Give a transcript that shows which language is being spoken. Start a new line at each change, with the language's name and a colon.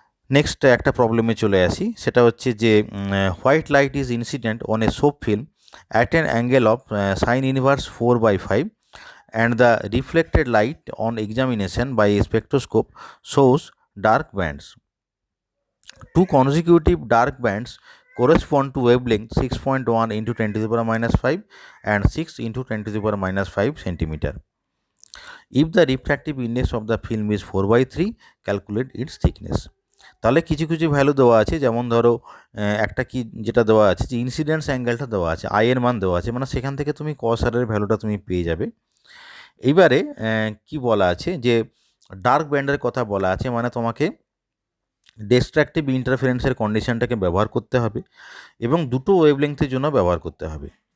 Bangla: Next একটা প্রবলেমে চলে আসি, সেটা হচ্ছে যে
English: White light is incident on a soap film at an angle of sine inverse 4/5 and the reflected light on examination by a spectroscope shows dark bands. Two consecutive dark bands correspond to wavelength 6.1 into 10 to the power minus 5 and 6 into 10 to the power minus 5 centimeter. If the refractive index of the film is 4/3, calculate its thickness.
Bangla: তাহলে কিছু কিছু value দেওয়া আছে, যেমন ধরো একটা কি যেটা দেওয়া আছে যে ইনসিডেন্স অ্যাঙ্গেলটা দেওয়া আছে, আই এর মান দেওয়া আছে, মানে সেখান থেকে তুমি কস আরের ভ্যালুটা তুমি পেয়ে যাবে। এইবারে কি বলা আছে যে ডার্ক ব্যান্ডের কথা বলা আছে, মানে তোমাকে ডিস্ট্রাকটিভ ইন্টারফারেন্সের কন্ডিশনটাকে ব্যবহার করতে হবে এবং দুটো ওয়েভলেংথের জন্য ব্যবহার করতে হবে।